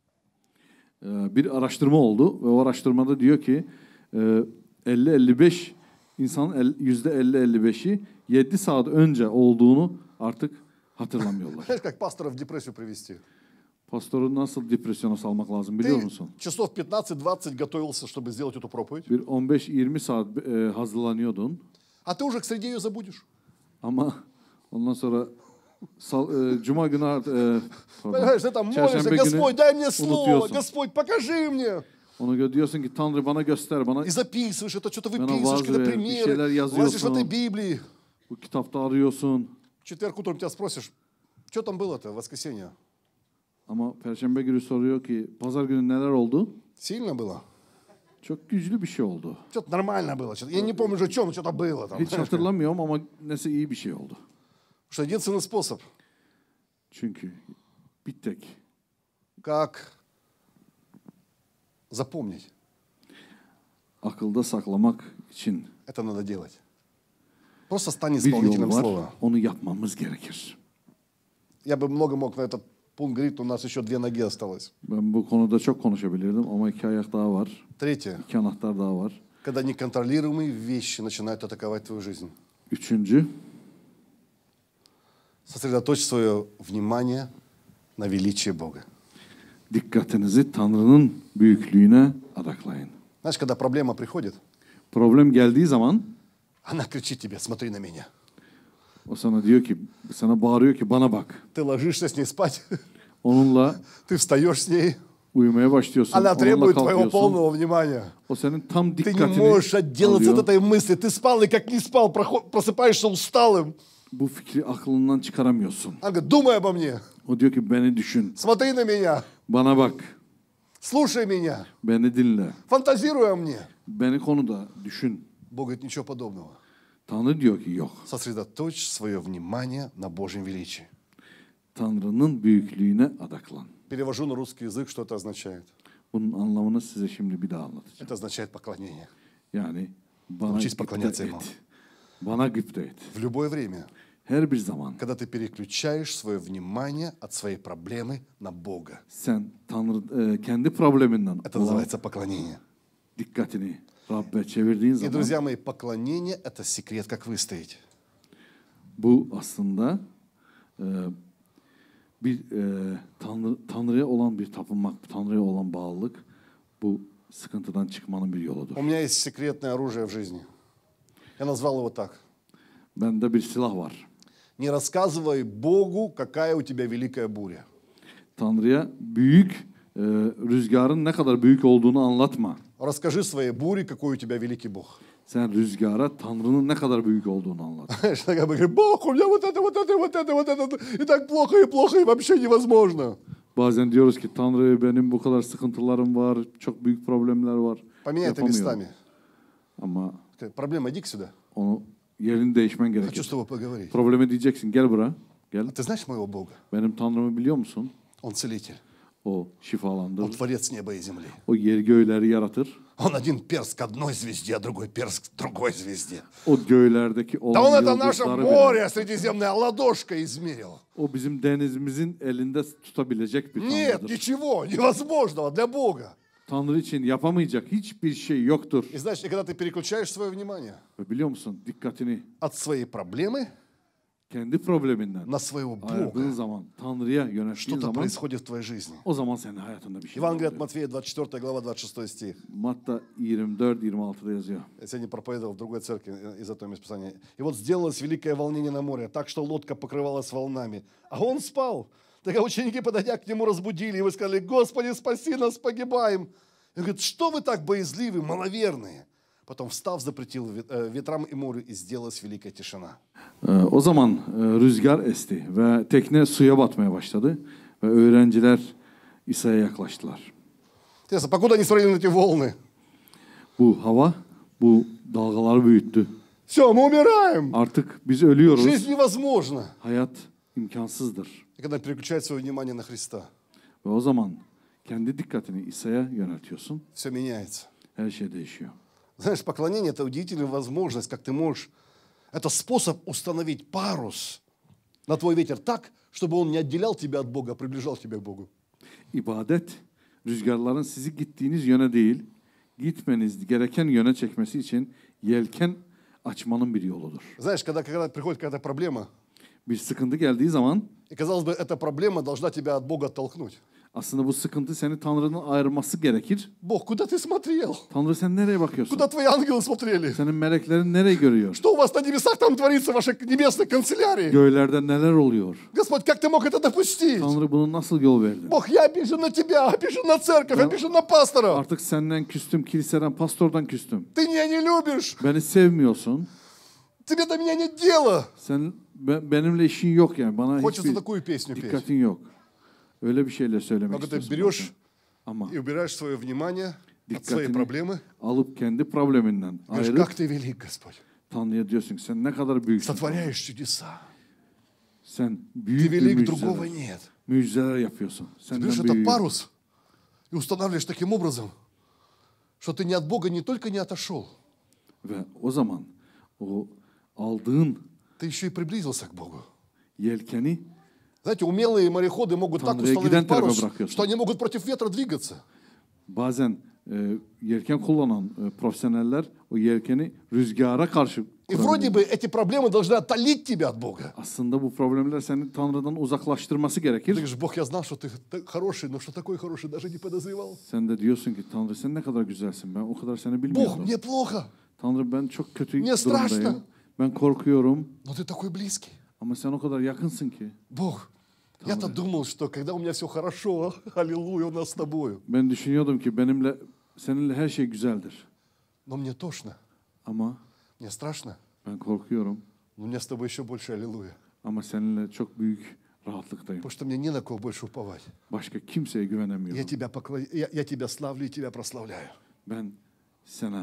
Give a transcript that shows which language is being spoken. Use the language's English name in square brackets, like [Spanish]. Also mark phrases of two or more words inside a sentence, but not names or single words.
[Turkish] Bir araştırma oldu ve o araştırmada diyor ki 50-55 insanın %50-55'i 7 saat önce olduğunu artık hatırlamıyorlar. [Russian] Знаешь, как пастора в депрессию привести? [Turkish] Pastoru nasıl depresyona salmak lazım biliyor [Russian] Ты [Turkish] musun? [Russian] часов 15-20 готовился, чтобы сделать эту проповедь, [Turkish] Bir 15-20 saat hazırlanıyordun [Russian] а ты уже к среде ее забудешь. [Turkish] ama ondan sonra Cuma günü [Russian] Понимаешь, ты там молишься, [Turkish] Çarşamba günü [Russian] Господь, дай мне слово, [Turkish] unutuyorsun. [Russian] Господь, покажи мне. [Turkish] Onu diyorsun ki Tanrı bana göster, bana [Russian] И записываешь это, что-то [Turkish] Bana [Russian] выписываешь, [Turkish] vaaz [Russian] какие-то [Turkish] ver, bir [Russian] примеры, [Turkish] şeyler [Russian] лазишь в [Turkish] yazıyorsun. [Russian] этой Библии. [Turkish] bu kitapta arıyorsun. [Russian] В четверг утром тебя спросишь, что там было-то в воскресенье? [Turkish] Ama Perşembe günü soruyor ki pazar günü neler oldu? [Russian] Сильно было? [Turkish] Çok güçlü bir şey oldu. [Russian] Что-то нормально было. Я не помню уже, о чем, что-то было там. [Turkish] Hiç hatırlamıyorum ama neyse iyi bir şey oldu. [Russian] Что единственный способ, [Turkish] Çünkü bir tek [Russian] как запомнить, [Turkish] akılda saklamak için [Russian] это надо делать. Просто стань [Turkish] bir yol [Russian] исполнителем [Turkish] var. [Russian] слова. [Turkish] Onu yapmamız gerekir. [Russian] Я бы много мог на этот пункт говорить, но у нас еще 2 ноги осталось. [Turkish] Ben bu konuda çok konuşabilirdim ama 2 ayak daha var. [Russian] Третье. [Turkish] 2 anahtar daha var. [Russian] Когда неконтролируемые вещи начинают атаковать твою жизнь. [Turkish] Üçüncü, [Russian] Сосредоточь свое внимание на величие Бога. [Turkish] dikkatinizi Tanrı'nın büyüklüğüne adaklayın. [Russian] Знаешь, когда проблема приходит, [Turkish] Problem geldiği zaman [Russian] она кричит тебе, смотри на меня. [Turkish] o sana diyor ki, sana bağırıyor ki bana bak. [Russian] Ты ложишься с ней спать, [Turkish] Onunla [Russian] ты встаешь с ней, [Turkish] uyumaya başlıyorsun. [Russian] она [Turkish] Onunla [Russian] требует твоего [Turkish] kalkıyorsun. [Russian] полного внимания. [Turkish] O senin tam [Russian] Ты не [Turkish] dikkatini [Russian] можешь отделаться от [Turkish] alıyor. [Russian] этой мысли. Ты спал и как не спал, просыпаешься усталым. [Turkish] Bu fikri aklından çıkaramıyorsun. [Russian] Она говорит, думай обо мне, [Turkish] O diyor ki beni düşün. [Russian] смотри на меня, [Turkish] Bana bak. [Russian] слушай меня, [Turkish] Beni dinle. [Russian] фантазируй о мне. [Turkish] Beni konuda düşün. [Russian] Бог говорит, ничего подобного. [Turkish] Tanrı diyor ki yok. [Russian] Сосредоточь свое внимание на Божьем величии. [Turkish] Tanrı'nın büyüklüğüne adaklan. [Russian] Перевожу на русский язык, что это означает. [Turkish] Bunun anlamını size şimdi bir daha anlatacağım. [Russian] Это означает поклонение. [Turkish] Yani bana [Russian] Учись [Turkish] gıpta [Russian] поклоняться [Turkish] et. [Russian] ему. [Turkish] Bana gıpta et. [Russian] В любое время, [Turkish] Her bir zaman [Russian] когда ты переключаешь свое внимание от своей проблемы на Бога. [Turkish] sen Tanrı kendi probleminden [Russian] Это [Turkish] olan [Russian] называется поклонение. [Turkish] dikkatini Rabbe çevirdiğin [Russian] И, [Turkish] zaman [Russian] друзья мои, поклонение – это секрет, как выстоять. [Turkish] bu aslında Tanrı'ya olan bir tapınmak, Tanrı'ya olan bağlılık bu sıkıntıdan çıkmanın bir yoludur. [Russian] У меня есть секретное оружие в жизни. Я назвал его так. [Turkish] Bende bir silah var. [Russian] Не рассказывай Богу, какая у тебя великая буря. [Turkish] Tanrı'ya büyük rüzgarın ne kadar büyük olduğunu anlatma. [Russian] Расскажи своей буре, какой у тебя великий Бог. [Turkish] Sen rüzgara Tanrı'nın ne kadar büyük olduğunu anlat. [Russian] Знаешь, как бы говорит, Бог, у меня вот это, и так плохо, и вообще невозможно. [Turkish] Bazen diyoruz ki Tanrı benim bu kadar sıkıntılarım var, çok büyük problemler var. [Russian] Поменяй это [Turkish] Yapamıyorum. [Russian] местами. [Turkish] Ama [Russian] Проблема, иди сюда. [Turkish] onu yerini değişmen [Russian] Хочу с [Turkish] gerekir. [Russian] тобой поговорить. [Turkish] Probleme diyeceksin gel buraya. Gel. [Russian] А ты знаешь моего Бога? [Turkish] Benim Tanrımı biliyor musun? [Russian] Он целитель. [Turkish] O [Russian] Он [Turkish] şifalandırır. [Russian] творец неба и земли. [Turkish] O yeri göğleri yaratır. [Russian] Он один перст к одной звезде, а другой перст к другой звезде. [Turkish] O göğlerdeki [Russian] Да [Turkish] olan [Russian] он это наше [Turkish] yıldızları [Russian] море [Turkish] bile [Russian] Средиземное ладошкой измерил. [Turkish] o bizim denizimizin elinde tutabilecek bir [Russian] Нет [Turkish] Tanrı'dır. [Russian] ничего невозможного для Бога. [Turkish] Tanrı için yapamayacak hiçbir şey yoktur. [Russian] И знаешь, и когда ты переключаешь свое внимание [Turkish] Ve biliyor musun dikkatini [Russian] от своей проблемы [Turkish] kendi probleminden [Russian] на своего [Turkish] ayırdığın [Russian] Бога, [Turkish] zaman, Tanrı'ya yönelttiğin [Russian] что-то [Turkish] zaman [Russian] происходит в твоей жизни. [Turkish] o zaman senin hayatında bir şey [Russian] Евангелие от [Turkish] oluyor. [Russian] Матфея, 24 глава, 26 стих. [Turkish] Matta 24-26'da yazıyor. [Russian] Я сегодня проповедовал в другой церкви из этого местописания. И вот сделалось великое волнение на море, так что лодка покрывалась волнами. А он спал. Так ученики, подойдя к нему, разбудили его и сказали: Господи, спаси нас, погибаем. И он говорит: что вы так боязливы, маловерные? Потом, встав, запретил ветрам и морю, и сделалась великая тишина. [Turkish] O zaman rüzgar esti ve tekne suya batmaya başladı ve öğrenciler İsa'ya yaklaştılar. [Russian] Интересно, покуда они смотрели на эти волны? [Turkish] Bu hava bu dalgaları büyüttü. [Russian] Все, мы умираем. [Turkish] Artık biz ölüyoruz. [Russian] Жизнь невозможна. [Turkish] Hayat imkansızdır. [Russian] И когда переключает свое внимание на Христа, [Turkish] Ve o zaman kendi dikkatini İsa'ya yöneltiyorsun. [Russian] все меняется. [Turkish] Her şey değişiyor. [Russian] Знаешь, поклонение – это удивительная возможность, как ты можешь. Это способ установить парус на твой ветер так, чтобы он не отделял тебя от Бога, а приближал тебя к Богу. [Turkish] İbadet, rüzgarların sizi gittiğiniz yöne değil, gitmeniz gereken yöne çekmesi için yelken açmanın bir yoludur. [Russian] Знаешь, когда приходит какая-то проблема, [Turkish] Bir sıkıntı geldiği zaman [Russian] и, казалось бы, эта проблема должна тебя от Бога оттолкнуть. [Turkish] aslında bu sıkıntı seni Tanrı'dan ayırması gerekir. [Russian] Бог, куда ты смотрел? [Turkish] Tanrı sen nereye bakıyorsun? [Russian] Куда твои ангелы смотрели? [Turkish] Senin meleklerin nereye görüyor? [Russian] Что у вас на небесах там творится в вашей небесной канцелярии? [Turkish] Göğlerde neler oluyor? [Russian] Господь, как ты мог это допустить? [Turkish] Tanrı bunu nasıl yol verdi? [Russian] Бог, я обижен на тебя, обижен на церковь, обижен на пастора. [Turkish] Artık senden küstüm, kiliseden, pastordan küstüm. [Russian] Ты меня не любишь. [Turkish] Beni sevmiyorsun. [Russian] Тебе до меня нет дела. [Turkish] Sen benimle işin yok yani. Bana [Russian] Хочется [Turkish] hiçbir [Russian] такую песню петь. [Turkish] dikkatin yok. Öyle bir şeyle söylemek [Russian] Когда ты [Turkish] istiyorsun. [Russian] берешь [Turkish] Ama [Russian] и убираешь свое внимание от своей [Turkish] dikkatini [Russian] проблемы, [Turkish] alıp kendi probleminden [Russian] говоришь, [Turkish] ayırıp [Russian] как ты велик, Господь. [Turkish] Tanrı'ya diyorsun ki sen ne kadar büyüksün. [Russian] Сотворяешь чудеса. [Turkish] Sen [Russian] Ты [Turkish] büyük bir [Russian] велик, другого [Turkish] mucizeler, [Russian] нет. [Turkish] mucizeler yapıyorsun. [Russian] Ты [Turkish] Senden [Russian] берешь этот [Turkish] büyük. [Russian] парус и устанавливаешь таким образом, что ты не от Бога не только не отошел, [Turkish] Ve o zaman o aldığın [Russian] ты еще и приблизился к Богу. [Turkish] yelkeni [Russian] Знаете, умелые мореходы могут так [Turkish] Tanrı'ya [Russian] установить [Turkish] giden tarafa [Russian] парус, [Turkish] bırakıyorsun. [Russian] что они могут против ветра двигаться. [Turkish] bazen yelken kullanan profesyoneller o yelkeni rüzgara karşı [Russian] И вроде бы эти проблемы должны отдалить тебя от Бога. [Turkish] aslında bu problemler seni Tanrı'dan uzaklaştırması [Russian] Ты [Turkish] gerekir. [Russian] говоришь, Бог, я знал, что ты хороший, но что такой хороший, даже не подозревал. [Turkish] Sen de diyorsun ki Tanrı sen ne kadar güzelsin. Ben o kadar seni [Russian] Бог, [Turkish] bilmiyordum. [Russian] мне плохо, [Turkish] Tanrı ben çok kötü [Russian] Мне страшно. [Turkish] durumdayım. Ben korkuyorum. [Russian] но ты такой близкий. [Turkish] Ama sen o kadar yakınsın ki. [Russian] Бог, я-то думал, что когда у меня все хорошо, аллилуйя, у нас с тобою. [Turkish] Ben düşünüyordum ki seninle her şey güzeldir. [Russian] Но мне тошно, [Turkish] Ama [Russian] мне страшно, [Turkish] ben korkuyorum. [Russian] но у меня с тобой еще больше аллилуйя. [Turkish] Ama seninle çok büyük rahatlıktayım. [Russian] Потому что мне не на кого больше уповать. [Turkish] Başka kimseye güvenemiyorum. [Russian] Я тебя славлю и тебя прославляю. [Turkish] Ben sana.